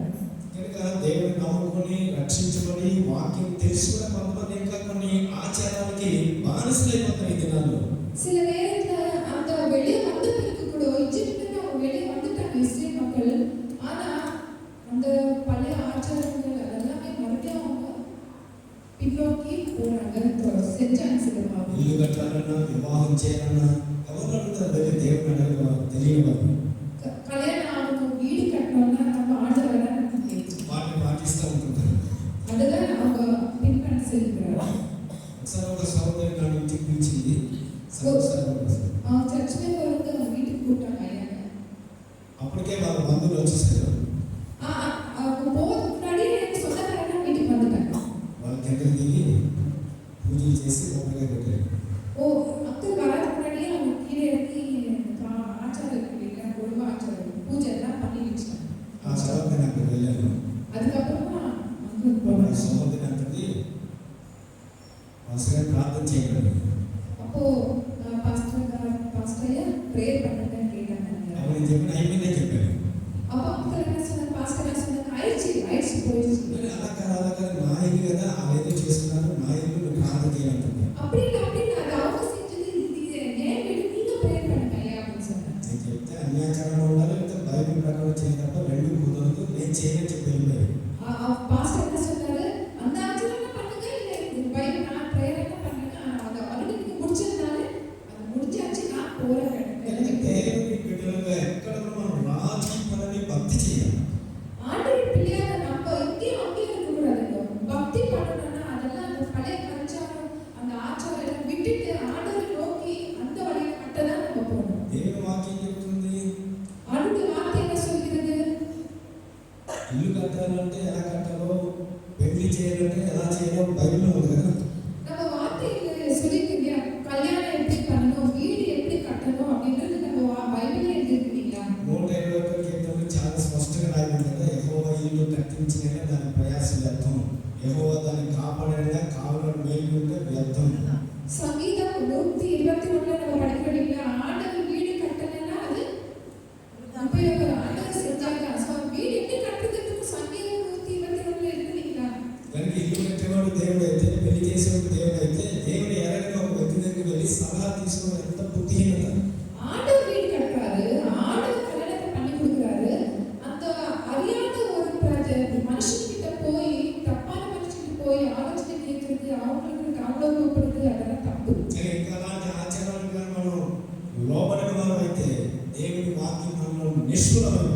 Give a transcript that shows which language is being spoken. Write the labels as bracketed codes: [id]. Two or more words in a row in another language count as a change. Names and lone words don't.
[te] కనుక దేవుని నమ్ముకొని రక్షించబడి వాక్యం తెలిసి కూడా కొంతమంది ఇంకా కొన్ని ఆచారాలకి బానిసలైపోతారు ఈ దినాల్లో. [ta] சில நேரத்துல அந்த வெளியே வந்த பிறகு கூட ఈజిప్ట్ல இருந்து அவங்க வெளியே வந்துட்டாங்க இஸ்ரேல் மக்கள். ஆனா அந்த பழைய ஆச்சாரங்கள் அதெல்லாமே மறுபடியும் அவங்க பின்னோக்கி போறாங்க. செஞ்சாங்க சிலர். [te] ఇల్లు కట్టాలన్నా వివాహం చేయాలన్నా ఎవరు అడుగుతారు? దేవుని అడగ తెలియని వారు [ta] கல்யாணம் ஆகணும், வீடு கட்டணும்னா நம்ம ஆண்டவரை தான் நம்ம கேட்கணும். [te] వాటిని పాటిస్తూ ఉంటుంటారు. [ta] அதுதான் அவங்க பின்பற்றி செல்கிறார். [te] ఒకసారి ఒక సహోదరి నా ఇంటికి పిలిచింది. [ta] చర్చిలో வந்து அவங்க வீட்டுக்கு கூப்பிட்டாங்க ஐயாங்க. [te] అప్పటికే వాళ్ళ బంధువులు వచ్చేసారు. [ta] அவங்க போகிறதுக்கு முன்னாடி எனக்கு சொந்தக்காரங்க வீட்டுக்கு வந்துட்டாங்க. [te] వాళ్ళ కింద దిగి పూజలు చేసి కొబ్బరికాయ పెట్టారు. [ta] அக்கள் வராதுக்கு முன்னாடியே அவங்க கீழே இறங்கி ஆச்சாரம் இருக்கு இல்லையா, குடும்ப ஆச்சாரம் பூஜை எல்லாம் பண்ணி வச்சாங்க. [te] ఆ తర్వాత నేను అక్కడికి వెళ్ళాను. [ta] அதுக்கப்புறமா [te] ఆ సహోదరి అంటుంది, పాస్టర్ గారు ప్రార్థన చేయండి. [ta] அப்போ [en] pastor prayer [ta] பண்ணுங்கன்னு கேட்டாங்க. [te] అప్పుడు నేను చెప్పిన అయిపోయిందే చెప్పాను. [ta] அப்போ அக்கள் என்ன சொன்னாங்க, பாஸ்டர் என்ன சொன்னாங்க, ஆயிடுச்சு போயிடுச்சு. [te] అలా కాదు నా ఇల్లు కదా, వాళ్ళు ఏదో చేస్తున్నారు, నా ఇల్లు నువ్వు ప్రార్థన చేయాలంటుంది. [ta] அப்படி இல்லை அது அவங்க செஞ்சது, இது ஏன் வீடு, நீங்க பிரேயர் பண்ணுங்க ஐயா அப்படின்னு சொன்னாங்க. [te] నేను చెప్తే అన్యాచారంగా ఉండాలి, లేకపోతే బైబిల్ ప్రకారం చేయాలి తప్ప రెండు కుదరదు, నేను చేయని చెప్పి వెళ్ళిపోయాను. [ta] பாஸ்டர் என்ன சொன்னாரு, அந்த ஆச்சரியம் பண்ணுங்க, இல்லை பைபிள் நான் பிரேயர் என்ன பண்ணுங்க, அதை ஆல்ரெடி நீங்க முடிச்சதுனால அது முடிஞ்சாச்சு, நான் போறேன். [te] దేవుని బిడ్డలుగా ఎక్కడ మనం రాజకీయపరమైన భక్తి చేయాలి. [ta] ஆண்டவர் பிள்ளையாக நம்ம இங்கேயும் அங்கேயும் இருக்கக்கூடாதுங்க. பக்தி பண்ணணும்னா அதெல்லாம் அந்த பழைய கல்ச்சாரம், அந்த ஆச்சாரம் எல்லாம் விட்டுட்டு ஆண்டவரை நோக்கி அந்த வழியை மட்டும் தான் நம்ம போகணும். [te] దేవుని వాక్యం చెప్తుంది, [ta] ஆண்டவருடைய வார்த்தை என்ன சொல்கிறது, [te] ఇల్లు కట్టాలంటే ఎలా కట్టాలో, పెళ్లి చేయాలంటే ఎలా చేయాలో బైబిల్లో ఉంది కదా. [ta] நம்ம வார்த்தையில சொல்லிருக்கீங்க, கல்யாணம் எப்படி பண்ணணும், வீடு எப்படி கட்டணும் அப்படின்றது நம்ம பைபிள்ல எழுதிருக்கீங்களா? [te] 121 కీర్తనలో చాలా స్పష్టంగా రాయబడింది కదా, యెహోవా ఇల్లు కట్టించిన దాని ప్రయాసం వ్యర్థం, యెహోవా దాన్ని కాపాడేలా కావడం మేలు ఉంటే వ్యర్థం. [ta] சங்கீதம் 121 நம்ம படிக்கிறீங்களா, ஆண்டவர் வீடு கட்டலைன்னா அது உபயோகம், ஆண்டவர் செஞ்சாங்க. வீடு எப்படி கட்டுறதுக்கு சங்கீதம் 121 இருக்குங்களா? [te] కనుక ఇల్లు కట్టేవాడు దేవుడు అయితే, పెళ్లి చేసేవాడు దేవుడు అయితే, దేవుడు ఎరగని ఒక వ్యక్తి దగ్గరికి వెళ్ళి సలహా తీసుకోవడం ఎంత బుద్ధిహీనత. [ta] ஆண்டவர் வீடு கட்டுறாரு, ஆண்டவர் கல்யாணத்தை பண்ணி கொடுக்குறாரு. அந்த அறியாத ஒரு மனுஷன்கிட்ட போய், தப்பான மனுஷன்கிட்ட போய் ஆலோசனை கேட்கறது, அவங்களுக்கு அவலோகப்படுறது, அதெல்லாம் தப்பு. [te] ఇంకా అలాంటి ఆచారాలు కానీ మనం లోబడిన వారు అయితే దేవుని వాక్యం మనలో నిష్ఫలమైపోతుంది.